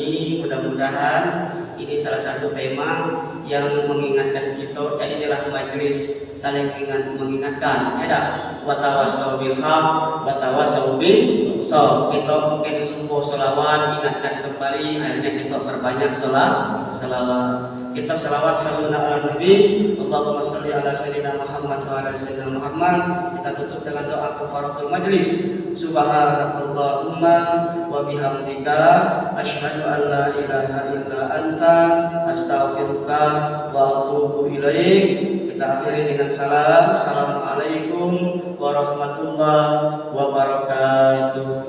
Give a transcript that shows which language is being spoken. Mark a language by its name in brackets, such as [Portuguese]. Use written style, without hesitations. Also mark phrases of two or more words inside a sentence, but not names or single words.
[Indonesian] Mudah-mudahan ini salah satu tema yang mengingatkan kita. Inilah majelis saling mengingatkan, ya dah. [Arabic] وتواصوا بالحق وتواصوا بالصواب. [Indonesian] Kita mungkin lupa selawat, ingatkan kembali. Akhirnya kita perbanyak selawat. Kita selawat [Arabic] صلى الله على النبي. اللهم صل على سيدنا محمد وعلى سيدنا محمد wa ala sayyidina Muhammad. [Indonesian] Kita tutup dengan doa [Arabic] كفارة المجلس. سبحانك اللهم وبحمدك أشهد أن لا إله إلا أنت أستغفرك وأتوب إليك. [Indonesian] Kita akhiri dengan salam. [Arabic] السلام عليكم ورحمة الله وبركاته.